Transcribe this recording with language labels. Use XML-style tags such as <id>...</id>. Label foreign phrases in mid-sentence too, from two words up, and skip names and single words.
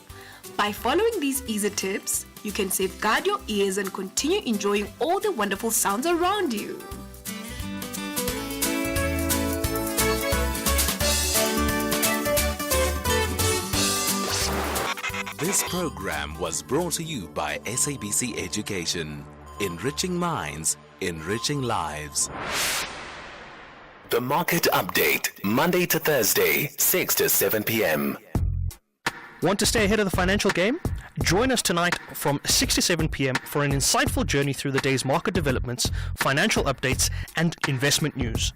<en>By following these easy tips, you can safeguard your ears and continue enjoying all the wonderful sounds around you. This program was brought to you by SABC Education. Enriching minds, enriching lives. The Market Update, Monday to Thursday, 6 to 7 p.m. Want to stay ahead of the financial game? Join us tonight from 6 to 7 p.m. for an insightful journey through the day's market developments, financial updates, and investment news.</en>